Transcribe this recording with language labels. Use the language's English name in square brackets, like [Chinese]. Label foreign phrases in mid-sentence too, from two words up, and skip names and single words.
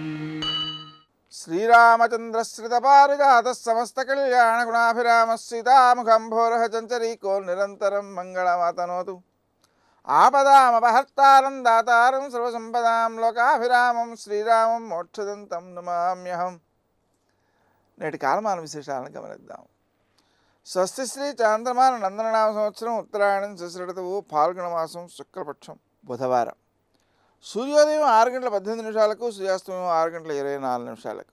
[Sanskrit] श्रीरामचन्द्रश्रितपारिजातः समस्तकल्याणगुणाभिरामः सीतामुखं भोरः चञ्चरीको निरन्तरं मङ्गलमातनोतु। आपदामपहर्तारं दातारं सर्वसम्पदां लोकाभिरामं శ్రీరామం మోక్షదంతం నమామ్యహం। [Telugu] నేటి కాలమాన విశేషాలను గమనిద్దాం. స్వస్తి శ్రీ చాంద్రమాన నందననామ సంవత్సరం ఉత్తరాయణం శశిఋతువు ఫాల్గుణ మాసం శుక్లపక్షం బుధవారం. సూర్యోదయం 6:18 సూర్యాస్తమయం 6:24.